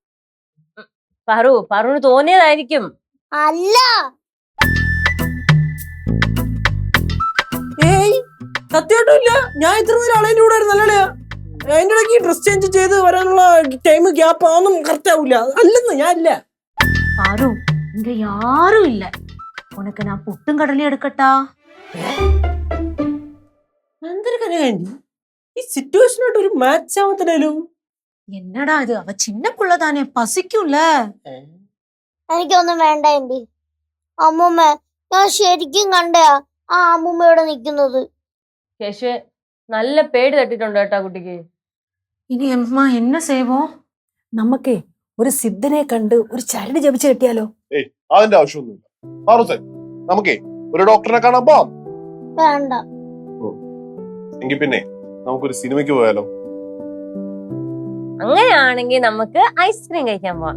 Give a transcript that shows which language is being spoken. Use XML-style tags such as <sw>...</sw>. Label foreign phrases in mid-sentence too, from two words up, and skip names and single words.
<ml>പറു തോന്നിയതായിരിക്കും. അല്ല, ഏയ് സത്യമായിട്ടും ഇല്ല. ഞാൻ ഇത്ര നേരം ആളതിന്റെ കൂടെ ആയിരുന്നല്ലേ. അതിന്റെ ഇടയ്ക്ക്</ml> <en>dress change</en> <ml>ചെയ്ത് വരാനുള്ള</ml> <en>time gap</en> <ml>ഒന്നും കറക്റ്റ് ആവൂല. അല്ലെന്ന് ഞാൻ ഇല്ല.</ml> <ta>பாரு, இங்க யாரும் இல்ல. உனக்கு நான் புட்டும் கடலையும் எடுக்கட்டா?</ta> <ml>എന്തൊരു കനകാന്റി, ഈ സിറ്റുവേഷനായിട്ട് ഒരു മാച്ച് ആവത്തില്ലല്ലോ.</ml> <ta>என்னடா இது, அவ சின்ன புள்ள தானே, பசிக்கும்ல.</ta> <ml>എനിക്കൊന്നും വേണ്ട എന്റെ അമ്മൂമ്മ. ഞാൻ ശരിക്കും കണ്ട ആ അമ്മൂമ്മ ഇവിടെ നിക്കുന്നത്. യശുവേ നല്ല പേടി തട്ടിട്ടുണ്ട് കേട്ടാ കുട്ടിക്ക്.</ml> <ta>இனி அம்மா என்ன செய்வோம்?</ta> <ml>നമുക്കേ ഒരു സിദ്ധനെ കണ്ട് ഒരു ചരട് ജപിച്ച് കിട്ടിയാലോ? അതിന്റെ ആവശ്യമൊന്നുമില്ല. നമുക്കേ ഒരു ഡോക്ടറെ കാണാൻ പോവാം. വേണ്ട. എങ്കിൽ പിന്നെ നമുക്കൊരു സിനിമയ്ക്ക് പോയാലോ? അങ്ങനെയാണെങ്കിൽ നമുക്ക് ഐസ്ക്രീം കഴിക്കാൻ പോവാം.</ml>